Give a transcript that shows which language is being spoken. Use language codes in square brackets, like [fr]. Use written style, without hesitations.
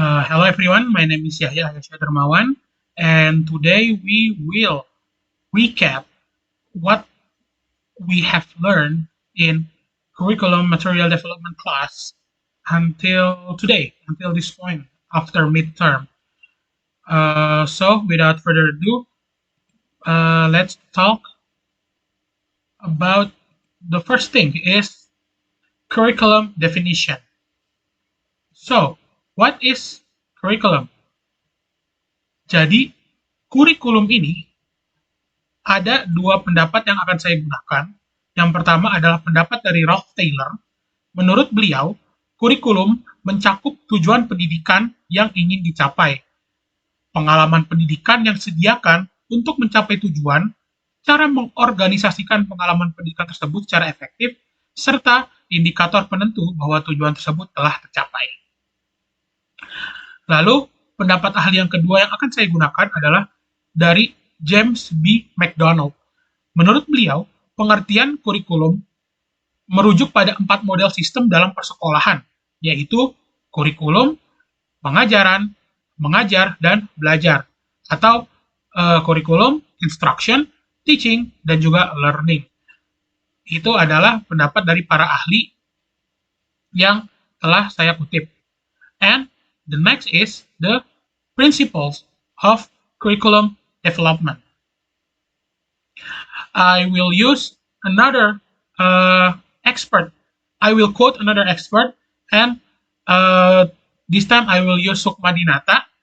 [en] Hello everyone, my name is Yahya, Ayyasyah Dermawan, and today we will recap what we have learned in curriculum material development class until today, until this point, after midterm. So without further ado, let's talk about the first thing is curriculum definition. So, what is curriculum? [id] Jadi, kurikulum ini ada dua pendapat yang akan saya gunakan. Yang pertama adalah pendapat dari Ralph Taylor. Menurut beliau, kurikulum mencakup tujuan pendidikan yang ingin dicapai, pengalaman pendidikan yang disediakan untuk mencapai tujuan, cara mengorganisasikan pengalaman pendidikan tersebut secara efektif, serta indikator penentu bahwa tujuan tersebut telah tercapai. Lalu, pendapat ahli yang kedua yang akan saya gunakan adalah dari James B. McDonald. Menurut beliau, pengertian kurikulum merujuk pada 4 model sistem dalam persekolahan, yaitu kurikulum, pengajaran, mengajar, dan belajar, atau kurikulum, instruction, teaching, dan juga learning. Itu adalah pendapat dari para ahli yang telah saya kutip. [en] And the next is the principles of curriculum development. I will use another expert. I will quote another expert, and this time I will use Sukma Dinata.